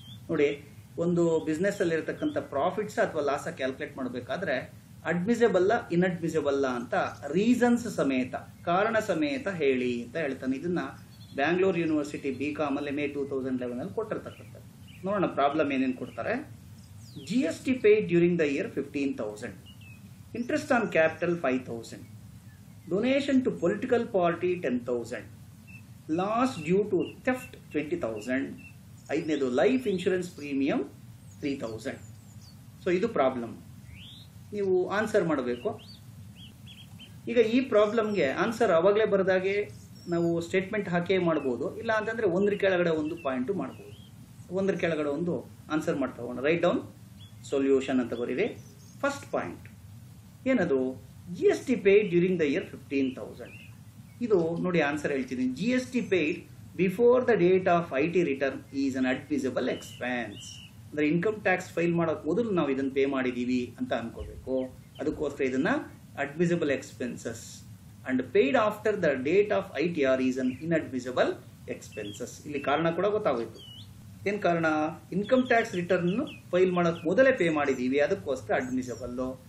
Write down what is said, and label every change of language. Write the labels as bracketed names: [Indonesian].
[Kannada] ನೋಡಿ, ಒಂದು ಬಿಸ್ನೆಸ್ ಅಲ್ಲಿ ಇರತಕ್ಕಂಥ ಪ್ರಾಫಿಟ್ಸ್ ಅಥವಾ ಲಾಸ್ ಕ್ಯಾಲ್ಕುಲೇಟ್ ಮಾಡಬೇಕಾದ್ರೆ ಅಡ್ಮಿಸಿಬಲ್ಲ ಇನ್ಅಡ್ಮಿಸಿಬಲ್ಲ ಅಂತ ರೀಸನ್ಸ್ ಸಮೇತ, ಕಾರಣ ಸಮೇತ ಹೇಳಿ ಅಂತ ಹೇಳ್ತಾನೆ. ಇದನ್ನ ಬ್ಯಾಂಗ್ಳೂರ್ ಯೂನಿವರ್ಸಿಟಿ BCom ಅಲ್ಲಿ ಮೇ 2011 ಅಲ್ಲಿ ಕೊಟ್ಟಿರ್ತಕ್ಕಂಥದ್ದು. ನೋಡೋಣ ಪ್ರಾಬ್ಲಮ್ ಏನೇನು ಕೊಡ್ತಾರೆ. [English] GST paid during the year 15,000, interest on capital 5,000, donation to political party 10,000, loss due to theft 20,000, [Kannada] ಐದನೇದು [English] Life insurance premium 3,000. [Kannada] ಸೊ ಇದು ಪ್ರಾಬ್ಲಮ್. ನೀವು ಆನ್ಸರ್ ಮಾಡಬೇಕು. ಈಗ ಈ ಪ್ರಾಬ್ಲಮ್ಗೆ ಆನ್ಸರ್ ಅವಾಗಲೇ ಬರೆದಾಗೆ ನಾವು ಸ್ಟೇಟ್ಮೆಂಟ್ ಹಾಕೇ ಮಾಡ್ಬೋದು, ಇಲ್ಲ ಅಂತಂದ್ರೆ ಒಂದ್ರ ಕೆಳಗಡೆ ಒಂದು ಪಾಯಿಂಟು ಮಾಡ್ಬೋದು. ಒಂದ್ರ ಕೆಳಗಡೆ ಒಂದು ಆನ್ಸರ್ ಮಾಡ್ತಾ ಹೋಗೋಣ. [English] write down solution [Kannada] ಅಂತ ಬರೀರಿ. ಫಸ್ಟ್ ಪಾಯಿಂಟ್ ಏನದು? [English] GST paid during the year 15,000. [Kannada] ಇದು ನೋಡಿ ಆನ್ಸರ್ ಹೇಳ್ತಿದ್ದೀನಿ. [English] GST paid before the date of IT return is an admissible expense. [Kannada] ಅಂದ್ರೆ ಇನ್ಕಮ್ ಟ್ಯಾಕ್ಸ್ ಫೈಲ್ ಮಾಡೋಕೆ ಮೊದಲು ನಾವು ಇದನ್ನ ಪೇ ಮಾಡಿದೀವಿ ಅಂತ ಅನ್ಕೋಬೇಕು. ಅದಕ್ಕೋಸ್ಕರ ಇದನ್ನ [English] Admissible expenses. And paid after the date of ITR is an inadmissible expenses. [Kannada] ಇಲ್ಲಿ ಕಾರಣ ಕೂಡ ಗೊತ್ತಾಗೋಯ್ತು. ಏನ್ ಕಾರಣ? ಇನ್ಕಮ್ ಟ್ಯಾಕ್ಸ್ ರಿಟರ್ನ್ ಫೈಲ್ ಮಾಡೋಕೆ ಮೊದಲೇ ಪೇ ಮಾಡಿದೀವಿ, ಅದಕ್ಕೋಸ್ಕರ ಅಡ್ಮಿಸಿಬಲ್.